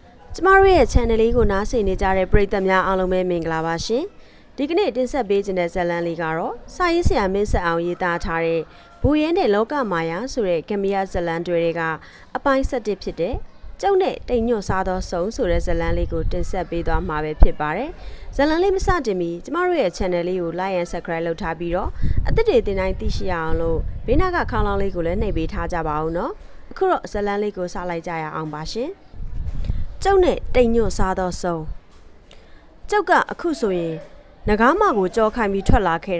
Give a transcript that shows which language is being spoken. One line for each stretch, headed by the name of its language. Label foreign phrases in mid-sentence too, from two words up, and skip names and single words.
Burmese: ကျမတို့ရဲ့ channel လေးကိုနားဆင်နေကြတဲ့ပရိသတ်များအားလုံးပဲမင်္ဂလာပါရှင်။ဒီကနေ့တင်ဆက်ပေးခြင်းတဲ့ဇာတ်လမ်းလေးကတော့စာရေးဆရာမင်းဆက်အောင်ရေးသားထားတဲ့ဘူရင်းတဲ့လောကမာယာဆိုတဲ့ကမ္မယဇာတ်လမ်းတွေကအပိုင်း7ဖြစ်တဲ့ကျုံနဲ့တိမ်ညွတ်စားသောစုံဆိုတဲ့ဇာတ်လမ်းလေးကိုတင်ဆက်ပေးသွားမှာပဲဖြစ်ပါတယ်။ဇာတ်လမ်းလေးမစတင်မီကျမတို့ရဲ့ channel လေးကို
English: like and subscribe
Burmese: လုပ်ထားပြီးတော့အသစ်တွေတင်တိုင်းသိရှိရအောင်လို့ဘေးနားကခေါင်းလောင်းလေးကိုလည်းနှိပ်ပေးထားကြပါဦးနော်။အခုတော့ဇာတ်လမ်းလေးကိုစလိုက်ကြရအောင်ပါရှင်။ကျုံနဲ့တိမ်ညွတ်စားသောစုံကျုပ်ကအခုဆိုရင်ငကားမကိုကြောခိုင်းပြီးထွက်လာခဲ့တာ